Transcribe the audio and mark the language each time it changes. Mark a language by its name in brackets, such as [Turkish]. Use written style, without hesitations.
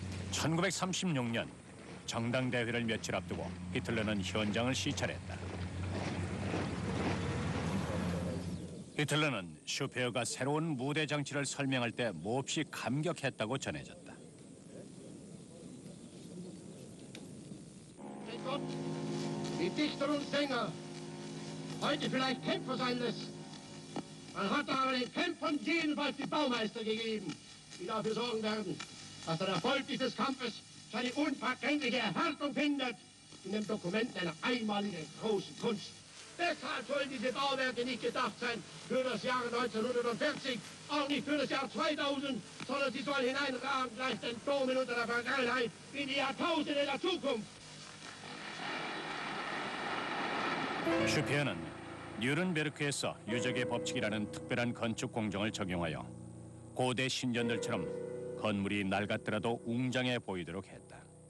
[Korean] (1936년) 정당대회를 며칠 앞두고 히틀러는 현장을 시찰했다. 히틀러는 슈페어가 새로운 무대 장치를 설명할 때 몹시 감격했다고 전해졌다. [German] Gott, wie Dichter und Sänger heute vielleicht Kämpfer sein lässt. Man hat aber den Kämpfern jedenfalls die Baumeister gegeben, die dafür sorgen werden, dass der Erfolg dieses Kampfes seine unvergängliche Erhärtung findet in dem Dokument einer einmaligen großen Kunst. Deshalb sollen diese Bauwerke nicht gedacht sein für das Jahr 1940, auch nicht für das Jahr 2000, sondern sie sollen hineinragen gleich den Domen unter der Vergangenheit in die Jahrtausende der Zukunft. [Korean] 슈페어는 뉴른베르크에서 유적의 법칙이라는 특별한 건축 공정을 적용하여 고대 신전들처럼 건물이 낡았더라도 웅장해 보이도록 했다.